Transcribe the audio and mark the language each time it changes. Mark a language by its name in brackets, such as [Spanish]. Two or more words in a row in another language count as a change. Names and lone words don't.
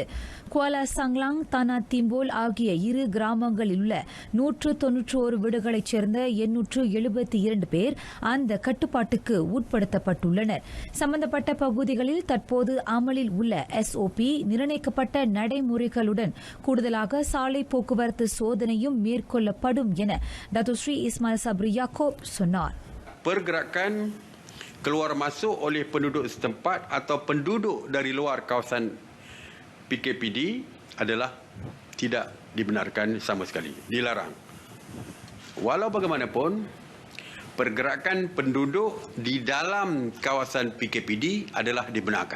[Tamil] குவாலா சங்லாங், தானா திம்போல் ஆகிய இரு கிராமங்களில் உள்ள 191 வீடுகளைச் சேர்ந்த 872 பேர் அந்த கட்டுப்பாட்டுக்கு உட்படுத்தப்பட்டுள்ளனர். சம்பந்தப்பட்ட பகுதிகளில் தற்போது அமலில் உள்ள SOP நிர்ணயிக்கப்பட்ட நடைமுறைகளுடன் கூடுதலாக சாலை போக்குவரத்து சோதனையும் மேற்கொள்ளப்படும் என டத்துஸ்ரீ இஸ்மாயில் சப்ரி யாக்கோப் சொன்னார். [Malay] Pergerakan keluar masuk oleh penduduk setempat atau penduduk dari luar kawasan PKPD adalah tidak dibenarkan sama sekali, dilarang. Walau bagaimanapun, pergerakan penduduk di dalam kawasan PKPD adalah dibenarkan.